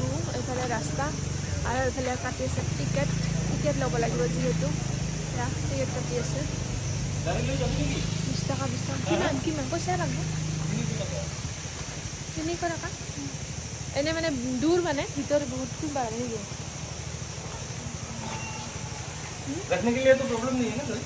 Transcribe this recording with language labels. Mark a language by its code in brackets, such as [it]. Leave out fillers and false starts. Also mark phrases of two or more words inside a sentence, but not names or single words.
[as] এইফালে ৰাস্তা আৰু এইফালে কাটি আছে টিকেট ল'ব লাগিব যিহেতু। এয়া টিকেট কাটি আছে 20 টকা 20 টকা। কিমান পইচা লাগিব? 300 টকা। এনে দূৰ ভিতৰত [hi] बहुत खुला है ये। रखने के लिए तो प्रॉब्लम नहीं है ना सर?